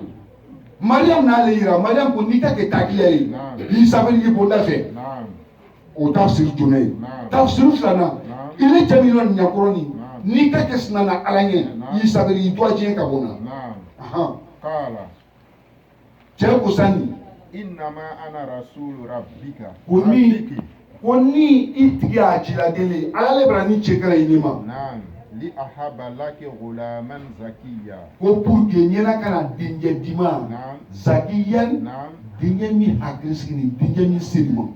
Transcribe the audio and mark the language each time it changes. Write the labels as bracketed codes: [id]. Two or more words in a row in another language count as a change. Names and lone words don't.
[bm] mariam n'ale yira mariam ko n'i ka kɛ takiya ye Naam. i sabali i bonda fɛ Naam. o tafsiri jumɛn ye Naam. tafsiri filanan Naam. i ni cɛ min yɔrɔ nin ɲɛkɔrɔ nin Naam. n'i ka kɛ sinana ala ɲɛ Naam. i sabali i tora diɲɛ ka bɔ na Naam. ahan Qala cɛ ko sani [ar] إنما أنا رسول ربك. [bm] ko ni i tigi y'a cila dele ala le bɛna ni cɛ kɛra i ni ma Naam. [ar] لأهب لك غلاما زكيا. [bm] ko [fr] pour que [bm] ɲɛna kana denkɛ di ma Naam. zakiyan Naam. denkɛ min hakili sigi ni denkɛ min seri ma